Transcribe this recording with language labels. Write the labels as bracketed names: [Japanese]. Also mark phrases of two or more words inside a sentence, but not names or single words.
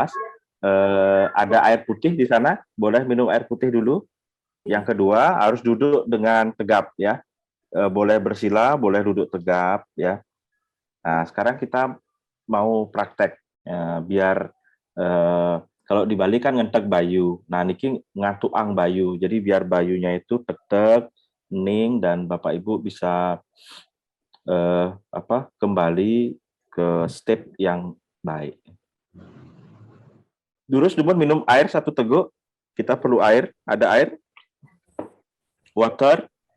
[Indonesian] Ada air putih di sana, boleh minum air putih dulu. Yang kedua harus duduk dengan tegap ya. Boleh bersila, boleh duduk tegap ya. Nah, sekarang kita mau praktek biar kalau di Bali kan [Balinese] ngentek bayu. Nah, niki ngatuang bayu. [Indonesian] Jadi biar bayunya itu tetep ning dan Bapak Ibu bisa kembali ke step yang baik. [Balinese] Durus Dumon [Indonesian] minum air 1 teguk. Kita perlu air. Ada air? Water.